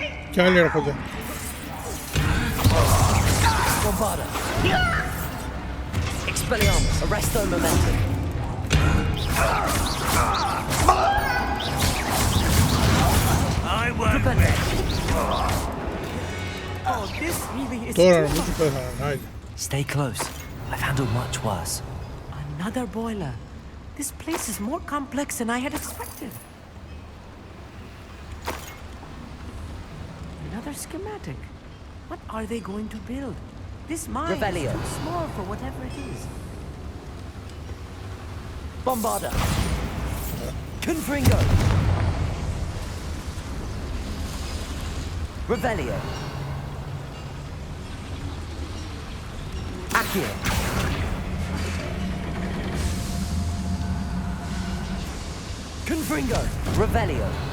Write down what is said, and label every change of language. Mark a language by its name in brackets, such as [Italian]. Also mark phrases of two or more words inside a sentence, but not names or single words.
[Greek] Κι άλλοι έρχονται. [Latin] Bombarda. Expelliarmus, arresto momentum. [English] I won't bet. Oh, this really is [Greek] Τώρα [English] too [Greek] νομίζω [English] much. [Greek] πέθαναν. Άιντε. [English] Stay close. I've handled much worse. Another boiler. This place is more complex than I had expected. Another schematic. What are they going to build? This mine [Latin] Revelio. [English] is too small for whatever it is. [Latin] Bombarda. Confringo. Revelio. Accio. Confringo. Revelio.